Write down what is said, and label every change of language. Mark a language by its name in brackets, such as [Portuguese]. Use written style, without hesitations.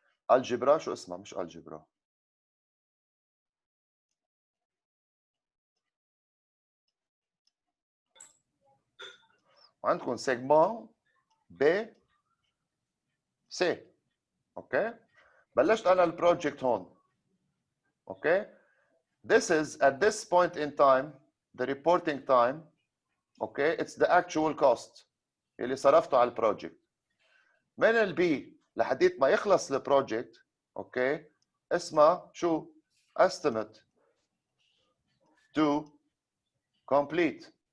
[Arabic] الجبرا شو اسمها؟ مش الجبرا، وعندكم سيجما B C. اوكي بلشت انا البروجكت هون. [English] Okay this is at this point in time the reporting time. Okay it's the actual cost [Arabic] اللي صرفته على البروجكت. من البي لحديت ما يخلص البروجكت اوكي اسمها شو؟ estimate to complete.